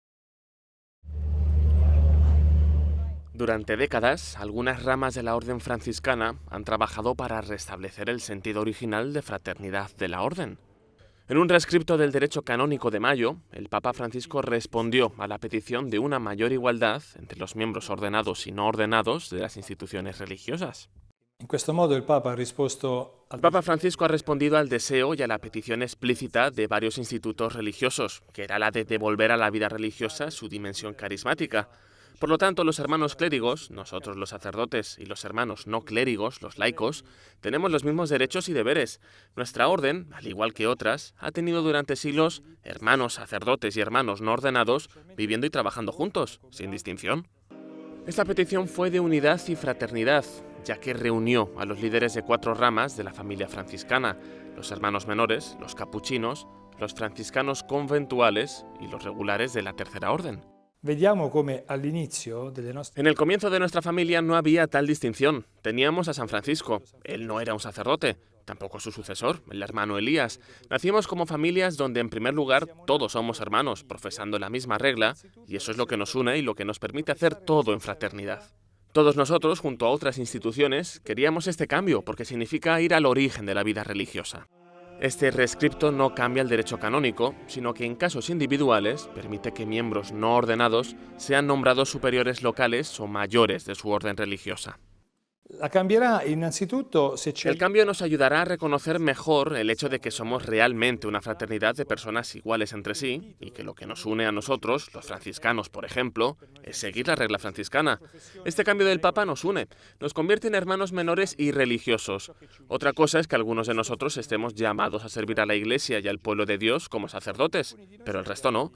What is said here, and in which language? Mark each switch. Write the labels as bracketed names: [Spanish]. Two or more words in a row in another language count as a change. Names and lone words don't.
[Spanish] Durante décadas, algunas ramas de la orden franciscana han trabajado para restablecer el sentido original de fraternidad de la orden. En un rescripto del derecho canónico de mayo, el Papa Francisco respondió a la petición de una mayor igualdad entre los miembros ordenados y no ordenados de las instituciones religiosas. [Italian] In questo modo il Papa ha risposto [Spanish] El Papa Francisco ha respondido al deseo y a la petición explícita de varios institutos religiosos, que era la de devolver a la vida religiosa su dimensión carismática. Por lo tanto, los hermanos clérigos, nosotros los sacerdotes, y los hermanos no clérigos, los laicos, tenemos los mismos derechos y deberes. Nuestra orden, al igual que otras, ha tenido durante siglos hermanos sacerdotes y hermanos no ordenados viviendo y trabajando juntos, sin distinción. Esta petición fue de unidad y fraternidad, ya que reunió a los líderes de 4 ramas de la familia franciscana, los hermanos menores, los capuchinos, los franciscanos conventuales y los regulares de la Tercera Orden. [Italian] Vediamo come all'inizio delle nostre... [Spanish] En el comienzo de nuestra familia no había tal distinción. Teníamos a San Francisco. Él no era un sacerdote, tampoco su sucesor, el hermano Elías. Nacimos como familias donde, en primer lugar, todos somos hermanos, profesando la misma regla, y eso es lo que nos une y lo que nos permite hacer todo en fraternidad. Todos nosotros, junto a otras instituciones, queríamos este cambio porque significa ir al origen de la vida religiosa. Este rescripto no cambia el derecho canónico, sino que en casos individuales permite que miembros no ordenados sean nombrados superiores locales o mayores de su orden religiosa. [Italian] La cambierà innanzitutto se c'è... [Spanish] El cambio nos ayudará a reconocer mejor el hecho de que somos realmente una fraternidad de personas iguales entre sí y que lo que nos une a nosotros, los franciscanos por ejemplo, es seguir la regla franciscana. Este cambio del Papa nos une, nos convierte en hermanos menores y religiosos. Otra cosa es que algunos de nosotros estemos llamados a servir a la Iglesia y al pueblo de Dios como sacerdotes, pero el resto no.